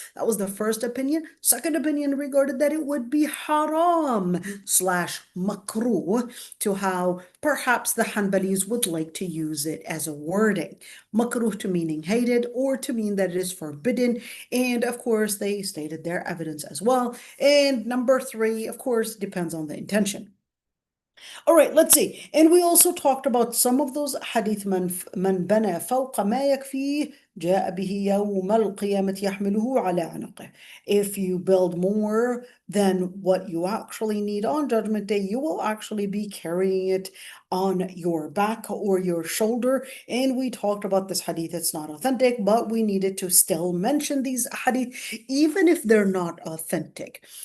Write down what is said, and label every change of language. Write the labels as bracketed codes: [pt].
[en] That was the first opinion. Second opinion regarded that it would be haram / makruh, to how perhaps the Hanbalis would like to use it as a wording. Makruh to meaning hated or to mean that it is forbidden. And of course, they stated their evidence as well. And number 3, of course, depends on the intention. All right, let's see. And we also talked about some of those hadith [ar] من بنى فوق ما يكفيه جاء به يوم القيامة يحمله على عنقه. [en] If you build more than what you actually need on Judgment Day, you will actually be carrying it on your back or your shoulder. And we talked about this hadith. It's not authentic, but we needed to still mention these hadith, even if they're not authentic.